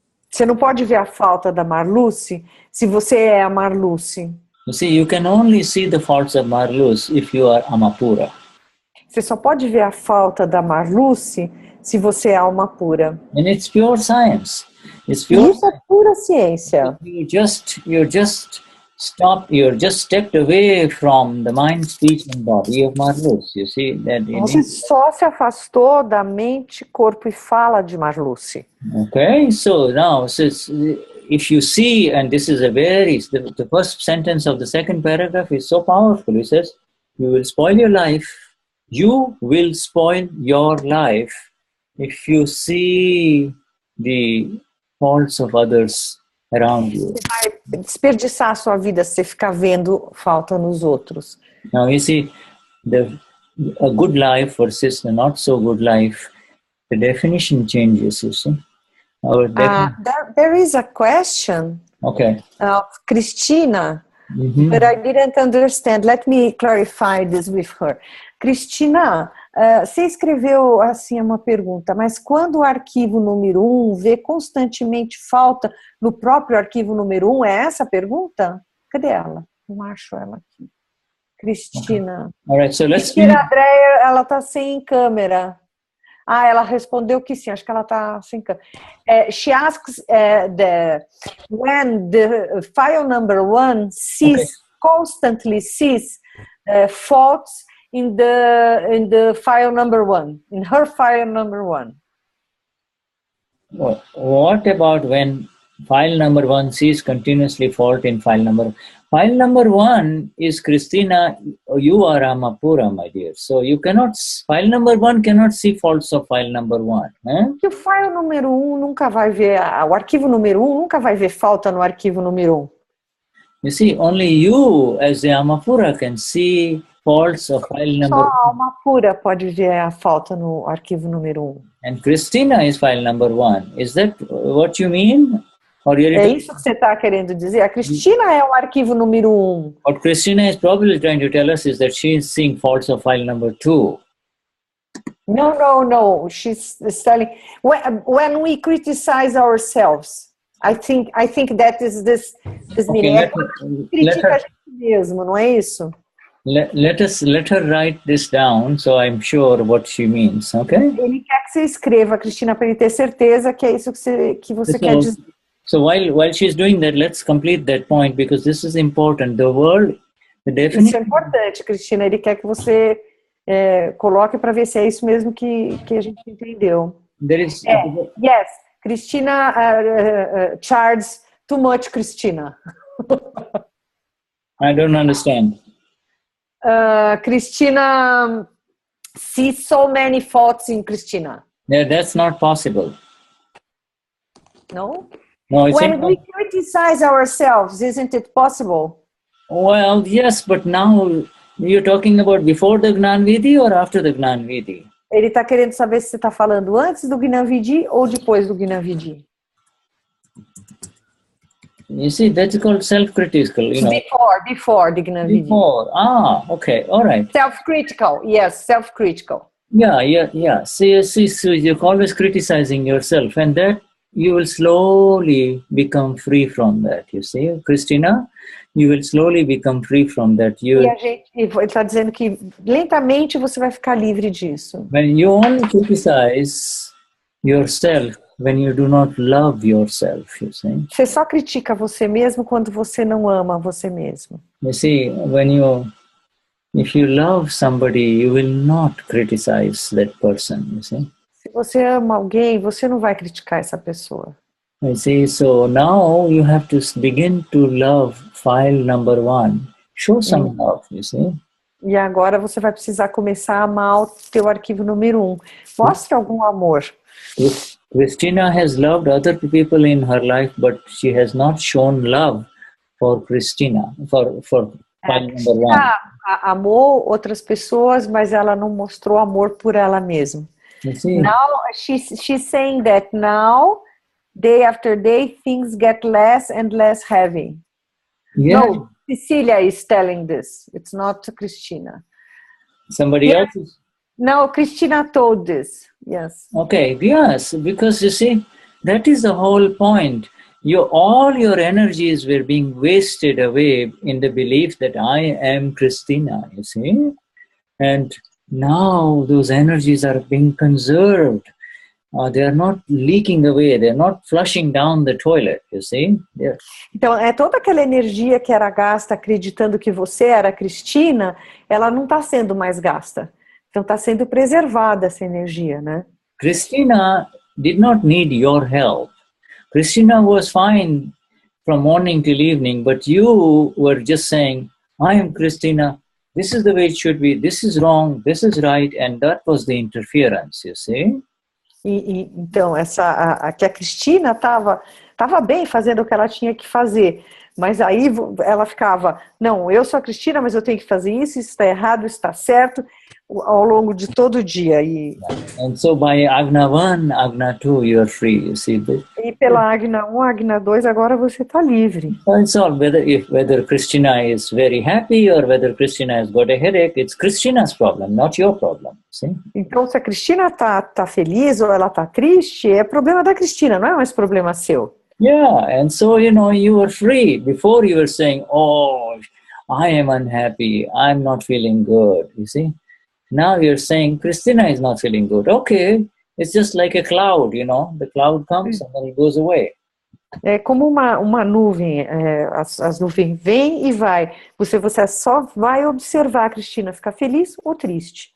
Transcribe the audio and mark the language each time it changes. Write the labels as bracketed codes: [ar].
[pt] Você não pode ver a falta da Marluce se você é a Marluce. [en] You see, you can only see the faults of Marluz if you are Amapura. [pt] Você só pode ver a falta da Marluce se você é alma pura. [en] And it's pure science. It's pure [pt] Isso é pura ciência. [en] You're just stepped away from the mind, speech and body of Marluz. You see that [pt] Você só se afastou da mente, corpo e fala de Marluce. [en] Okay, so now if you see, and this is the first sentence of the second paragraph is so powerful. It says, you will spoil your life. You will spoil your life if you see the faults of others around you. Você vai desperdiçar a sua vida se você ficar vendo falta nos outros. Now you see, a good life versus a not so good life, the definition changes, you see. There is a question of Cristina, but I didn't understand. Let me clarify this with her. [pt] Cristina, você escreveu assim uma pergunta, mas quando o arquivo número 1 vê constantemente falta no próprio arquivo número 1, é essa a pergunta? Cadê ela? Não acho ela aqui. Cristina. [en] All right, so let's [pt] Cristina Andréia, ela está sem câmera. Ela respondeu que sim, acho que ela está sem câmera. [en] She asks when the file number 1 constantly sees faults in the file number 1, in her file number 1. What about when file number 1 sees continuously fault in file number? File number 1 is Christina, you are Amapura, my dear. So you cannot, file number 1 cannot see faults of file number 1. [pt] O file número 1 nunca vai ver, o arquivo número 1 nunca vai ver falta no arquivo número 1. [en] You see, only you as the Amapura can see faults of file number 1. [pt] Só a alma pura pode ver a falta no arquivo número 1. [en] And Christina is file number 1. Is that what you mean? [pt] É isso que você está querendo dizer? A Cristina é o arquivo número 1. [en] What Christina is probably trying to tell us is that she is seeing faults of file number 2. No. She's telling when we criticize ourselves. I think that is this meaning. [pt] Critica a gente mesmo, não é isso? [en] Let her write this down, so I'm sure what she means. Okay? [pt] Ele quer que você escreva, Cristina, para ele ter certeza que é isso que você quer dizer. [en] So while she's doing that, let's complete that point because this is important. The definition. [pt] Isso é importante, Cristina. Ele quer que você coloque para ver se é isso mesmo que a gente entendeu. [en] Yes, Cristina charges too much, Cristina. I don't understand. Cristina sees so many faults in Cristina. Yeah, that's not possible. No? No, it's when we criticize ourselves, isn't it possible? Well, yes, but now you're talking about before the Gnan Vidhi or after the Gnan Vidhi? [pt] Ele está querendo saber se você está falando antes do Gnan Vidhi ou depois do Gnan Vidhi. [en] You see, that's called self-critical, you know. Before the Gnan Vidhi. Before. Okay, all right. Self-critical, yes, self-critical. Yeah. See, so you're always criticizing yourself, and that you will slowly become free from that, you see. Christina, you will slowly become free from that. [pt] Ele está dizendo que lentamente você vai ficar livre disso. [en] When you only criticize yourself, when you do not love yourself, you see. [pt] Você só critica você mesmo quando você não ama você mesmo. [en] You see, if you love somebody, you will not criticize that person, you see. [pt] Se você ama alguém, você não vai criticar essa pessoa. [en] You see, so now you have to begin to love file number 1. Show some love, you see. [pt] E agora você vai precisar começar a amar o teu arquivo número 1. Mostre algum amor. [en] Christina has loved other people in her life, but she has not shown love for Christina, for file number 1. [pt] Amou outras pessoas, mas ela não mostrou amor por ela mesma. [en] Now she's saying that now, day after day, things get less and less heavy. Yeah. No, Cecilia is telling this. It's not Christina. Somebody else is No, Christina told this. Yes. Okay, yes, because you see, that is the whole point. All your energies were being wasted away in the belief that I am Christina, you see. And now those energies are being conserved. They are not leaking away. They are not flushing down the toilet, you see. Yeah. [pt] Então, toda aquela energia que era gasta acreditando que você era Cristina, ela não está sendo mais gasta. Então, está sendo preservada essa energia, né? [en] Christina did not need your help. Christina was fine from morning till evening, but you were just saying, I am Christina, this is the way it should be, this is wrong, this is right, and that was the interference, you see. [pt] Então, que a Cristina estava bem fazendo o que ela tinha que fazer, mas aí ela ficava, não, eu sou a Cristina, mas eu tenho que fazer isso está errado, isso está certo, ao longo de todo o dia. [en] And so by Agna 1, Agna 2, you are free, you see. [pt] E pela Agna 1, Agna 2, agora você está livre. [en] So it's all whether Christina is very happy or whether Christina has got a headache, it's Christina's problem, not your problem, see? [pt] Então, se a Cristina tá feliz ou ela tá triste, é problema da Cristina, não é mais problema seu. [en] Yeah, and so, you were free. Before you were saying, oh, I am unhappy, I'm not feeling good, you see. Now you're saying, Christina is not feeling good. Okay, it's just like a cloud, the cloud comes and then it goes away. [pt] É como uma nuvem, as nuvens vêm e vai. Você só vai observar a Cristina ficar feliz ou triste.